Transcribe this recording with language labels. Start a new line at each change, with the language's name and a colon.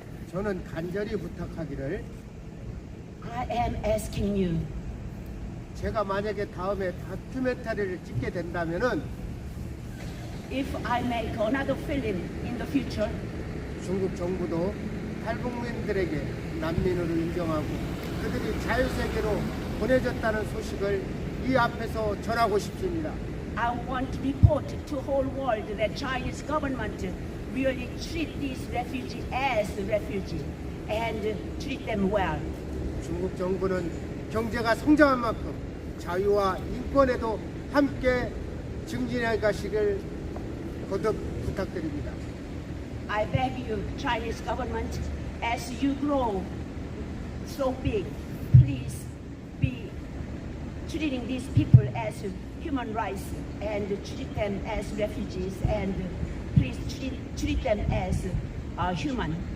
Korean: 저는 간절히 부탁하기를
English: I am asking you.
Korean: 제가 만약에 다음에 다큐멘터리를 찍게 된다면은
English: If I make another film in the future,
Korean: 중국 정부도 탈북민들에게 난민으로 인정하고 그들이 자유세계로 보내졌다는 소식을 이 앞에서 전하고 싶습니다.
English: I want to report to whole world that Chinese government really treat these refugees as refugee and treat them well.
Korean: 중국 정부는 경제가 성장한 만큼 자유와 인권에도 함께 증진해 가시길 거듭 부탁드립니다.
English: I beg you, Chinese government, as you grow so big, please be treating these people as human rights and treat them as refugees and please treat them as human.